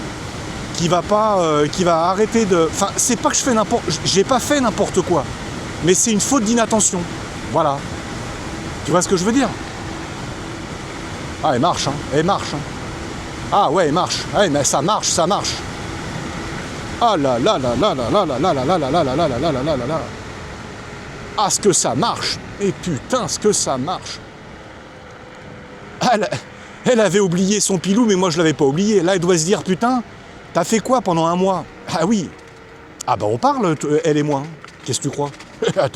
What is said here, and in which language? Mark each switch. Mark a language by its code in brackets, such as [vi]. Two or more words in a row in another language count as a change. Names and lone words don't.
[fr] Qui va arrêter de... Enfin, c'est pas que j'ai pas fait n'importe quoi. mais c'est une faute d'inattention. Voilà. Tu vois ce que je veux dire? Ah, elle marche, hein. Elle marche, hein. Ah ouais, elle marche. Ouais, mais ça marche, ça marche. Ah là là là là là là là là là là là là là là là là là là là. Ah, ce que ça marche. Et putain, ce que ça marche. Elle avait oublié son pilou, mais moi je l'avais pas oublié. Là, elle doit se dire, putain, t'as fait quoi pendant un mois? Ah oui. Ah bah on parle, elle et moi. Qu'est-ce que tu crois? Attends.